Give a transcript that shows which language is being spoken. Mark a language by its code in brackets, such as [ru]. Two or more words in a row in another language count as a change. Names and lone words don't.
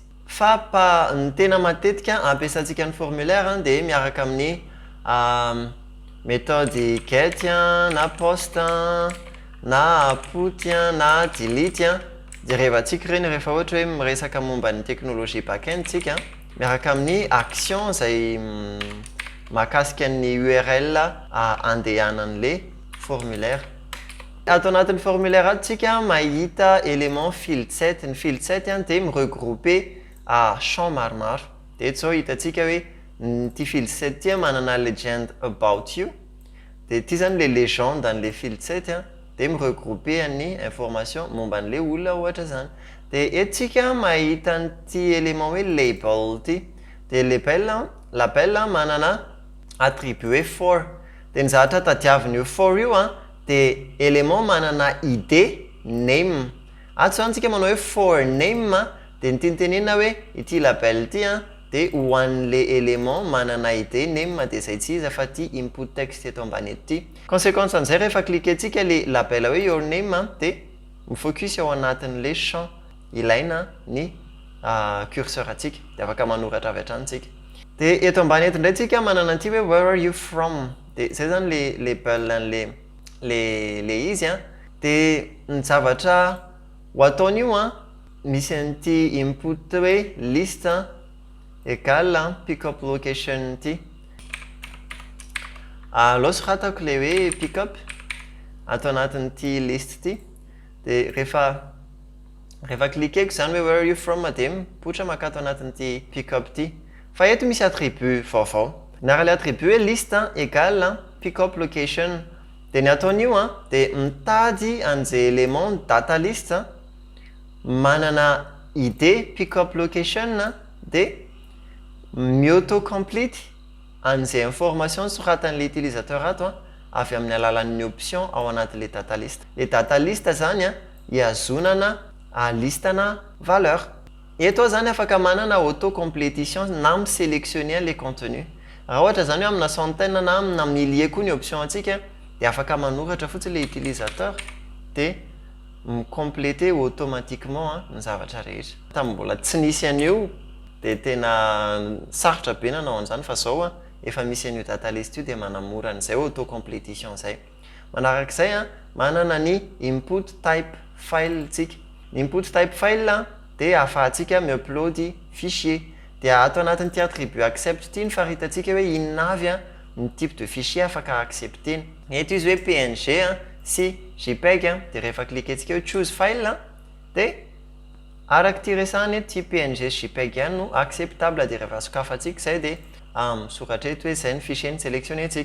[mg] Fa ny tena matetika ampiasantsika ny formulaire de miaraka amin'ny méthode get na post na put na delete de rehevantsika reny rehefa ohatra hoe miresaka momba ny technologie backend tsika miaraka amin'ny action zay mahakasika ny URL andehanan'le formulaire. Ato anatin'ny formulaire atsika mahita élément [en] field set. [mg] Ny [en] field set [mg] de miregrouper champ maromaro. De eto zao hitantsika hoe ty [en] field set [mg] ty manana [en] legend about you. [mg] De ty zany le légende an'le [en] field set [mg] de miregrouper ny information momba an'le olona ohatra zany. De etsika mahita an'ty élément hoe label ty. De label manana attribut for. De ny zavatra tadiaviny io for io de élément manana ID name. Ato zany tsika manao hoe [en] for name [mg] de ny tintenina hoe ity label ity de ho an'le élément manana ID name de zay tsy izy fa ty [en] input text [mg] eto ambany eto ty. Conséquence an'izay rehefa cliquentsika le label hoe [en] your name [mg] de mifocus ao anatin'le champ ilaina ny curseur atsika de afaka manoratra avy hatrany tsika. De eto ambany eto indray tsika manana an'ity hoe [en] where are you from. [mg] De zay zany le label le izy de ny zavatra ho ataon'io misy an'ity input hoe list égale [en] pickup location [mg] ty. Loso ratako le hoe pickup ato anatin'ity list ty de rehefa cliqueko zany hoe [en] where are you from [mg] de mipoitra makato anatin'ity pickup ty. Fa eto misy attribut vaovao. Nara-le attribut hoe list égale [en] pickup location. [mg] De ny ataon'io de mitady an'izay élément [en] data list [mg] manana ID [en] pickup location [mg] de mi-autocomplete an'izay information soratan'le utilisateur ato avy amin'ny alalan'ny option ao anatin'le [en] data list. [mg] Le [en] data list [mg] zany hiazonana listana valeur. Eto zany afaka manana autocomplétion na misélectionner [fr] les contenus. [mg] Raha ohatra zany hoe amina centaine na amina millier koa ny option antsika dia afaka manoratra fotsiny le utilisateur dia [fr] compléter automatiquement [mg] ny zavatra rehetra. Tamin'ny mbola tsy nisy an'io dia tena sarotra be nanao an'izany fa zao efa misy an'io [en] data list [mg] io dia manamora an'izay autocomplétion zay. Manarak'izay manana ny [en] input type file [mg] tsika. Ny [en] input type file [mg] dia ahafahantsika mi-upload fichier. Dia ato anatin'ity attribut accept ity ny fahitatsika hoe inona avy ny [fr] type de fichier [mg] afaka acceptena. Eto izy hoe PNG sy JPEG dia rehefa cliquentsika hoe [en] choose file [mg] dia araky resahany ty PNG sy JPEG ihany no acceptable dia rehefa sokafantsika izay dia misoratra eto hoe izay ny fichier ny sélectionnentsika.